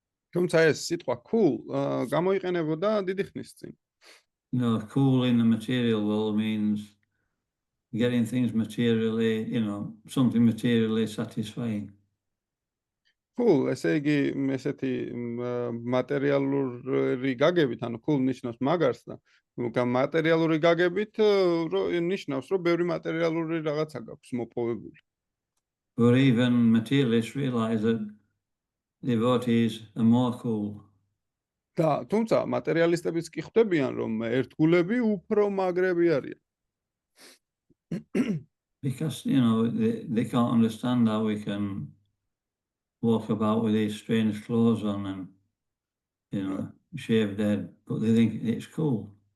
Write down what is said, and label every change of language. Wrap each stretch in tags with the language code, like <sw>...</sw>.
<ka>თუმცა ეს სიტყვა cool გამოიყენებოდა დიდი ხნის წინ.</ka> <en>Cool in the material world means getting things materially, something materially satisfying.</en> <ka>Cool, ესე იგი ესეთი მატერიალური გაგებით, ანუ cool ნიშნავს მაგარს და მატერიალური გაგებით ნიშნავს, რომ ბევრი მატერიალური რაღაცა გაქვს მოპოვებული.</ka> <en>Or even materialists realize that devotees are more cool.</en> <ka>და თუმცა მატერიალისტებიც კი ხვდებიან, რომ ერთგულები უფრო მაგრები არიან.</ka> <en>Because, they can't understand how we can walk about with these strange clothes on and, shaved head, but they think it's cool.</en>